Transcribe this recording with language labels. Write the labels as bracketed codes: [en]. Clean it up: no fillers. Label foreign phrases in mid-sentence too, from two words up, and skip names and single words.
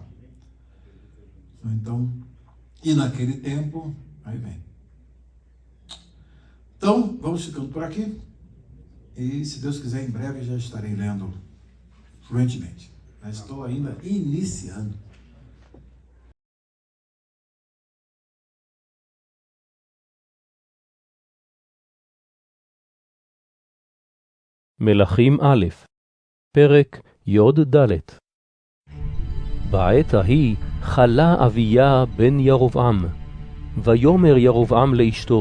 [pt] Então, e naquele tempo, aí vem. Então, vamos ficando por aqui. E, se Deus quiser, em breve já estarei lendo fluentemente. Mas estou ainda iniciando. [he] מלכים א', פרק י"ד. בעת ההיא חלה אביה בן ירבעם, ויאמר ירבעם לאשתו,